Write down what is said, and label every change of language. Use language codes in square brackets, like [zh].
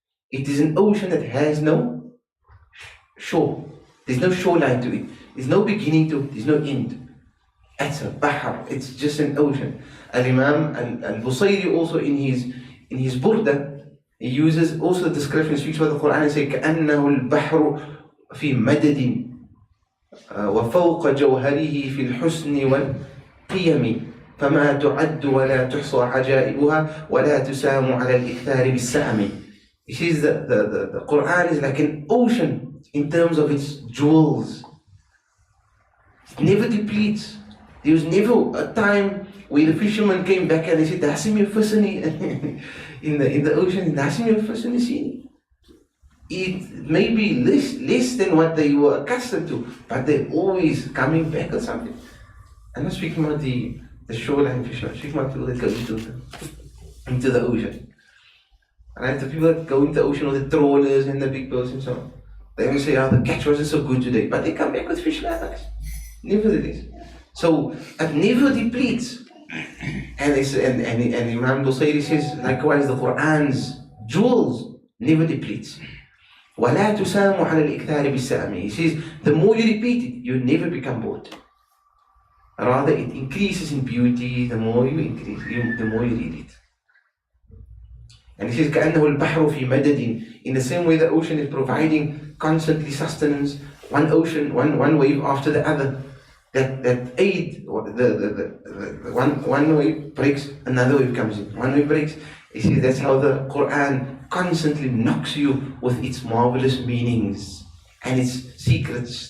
[en] It is an ocean that has no shore. There's no shoreline to it. There's no beginning to it. There's no end. It's a bahr. It's just an ocean. Al-Imam al-Busayri also in his burda, he uses also the description, speaks about the Quran and says [ar] كأنه البحر في مدد وفوق جوهره في الحسن والقيم فما تعد ولا تحصى عجائبها ولا تسام على الإكثار بالسام. [en] He says that the Quran is like an ocean in terms of its jewels. It never depletes. There was never a time where the fishermen came back and they said, "Dasim your fish in the ocean, dasim your fish in the sea." It may be less than what they were accustomed to, but they're always coming back or something. I'm not speaking about the shoreline fishermen, I'm speaking about people that go into the ocean. Right? The people that go into the ocean, or the trawlers and the big boats and so on, they will say, "Oh, the catch wasn't so good today," but they come back with fish like us. Nevertheless. So it never depletes. And Imam Busayri says, likewise, the Quran's jewels never depletes. [ar] وَلَا تُسَامُ عَلَى الْإِكْثَارِ بِالسَّامِ. [en] He says, the more you repeat it, you never become bored. Rather, it increases in beauty the more you read it. And he says, [ar] كَأَنَّهُ الْبَحْرُ فِي مَدَدٍ. [en] In the same way the ocean is providing constantly sustenance, one wave after the other. That aid, one wave breaks, another wave comes in. One wave breaks. You see, that's how the Quran constantly knocks you with its marvelous meanings and its secrets.